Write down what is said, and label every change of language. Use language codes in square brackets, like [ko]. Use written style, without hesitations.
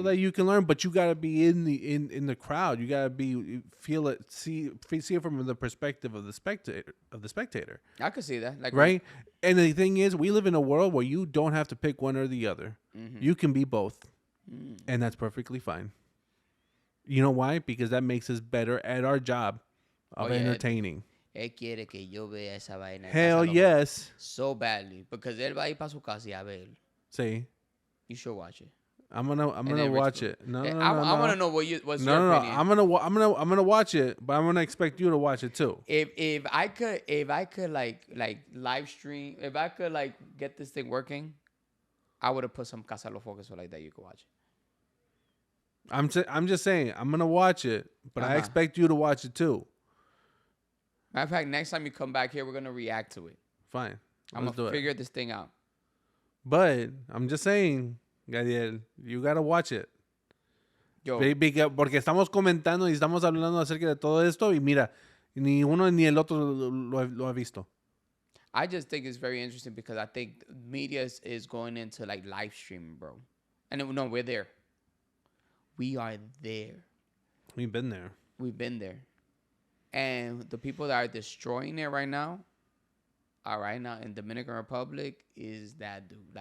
[en] so that you can learn, but you got to be in the crowd. You got to feel it, see it from the perspective of the spectator. I could see that, like, right. And the thing is, we live in a world where you don't have to pick one or the other. You can be both, and that's perfectly fine. You know why? Because that makes us better at our job of entertaining. [es] Él quiere que yo vea esa vaina. [en] Hell yes. So badly. Because [es] él va a ir para su casa y a ver. Sí. [en] You should watch it. I'm gonna watch it. No. I want to know what's your opinion. I'm gonna watch it, but I'm gonna expect you to watch it too. If I could like live stream, if I could like get this thing working, I would have put some Casa de Alofoke so like that you could watch it. I'm just saying I'm gonna watch it, but I expect you to watch it too. Matter of fact, next time you come back here, we're gonna react to it. Fine. I'm gonna figure this thing out. But I'm just saying, Gadiel, you gotta watch it. Yo. [es] Porque estamos comentando y estamos hablando acerca de todo esto y mira, ni uno ni el otro lo ha visto. [en] I just think it's very interesting because I think media is going into like live streaming, bro. And no, we're there. We are there. We've been there. We've been there. And the people that are destroying it right now in Dominican Republic is that dude.